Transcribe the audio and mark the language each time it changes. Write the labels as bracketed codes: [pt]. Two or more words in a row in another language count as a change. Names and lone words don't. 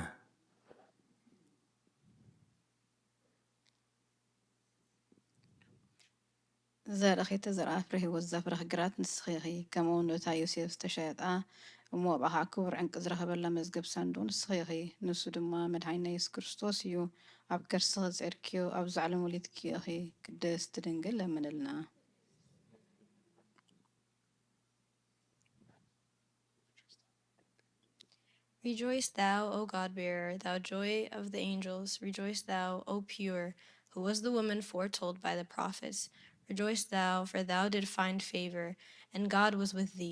[ti] ዘረኺተ ዘርአ ፍረ ህይወት ዘፍረኽ ግራት ንስኺ ኢኺ ከምኡውን እታ ዮሴፍ ዝተሸየጣ እሞ ባኻ ክቡር ዕንቂ ዝረኸበላ መዝገብ ሳንዱቕ ንስኺ ኢኺ ንሱ ድማ መድሓኒና ኢየሱስ ክርስቶስ እዩ ኣብ ከርስኺ ዘዕርክዮ ኣብ ዛዕሎም ወሊድኪ ኢኺ ቅድስቲ ድንግል ለምንልና [en] Rejoice thou, O God-bearer, thou joy of the angels. Rejoice thou, O pure, who was the woman foretold by the prophets. Rejoice thou, for thou did find favor, and God was with thee.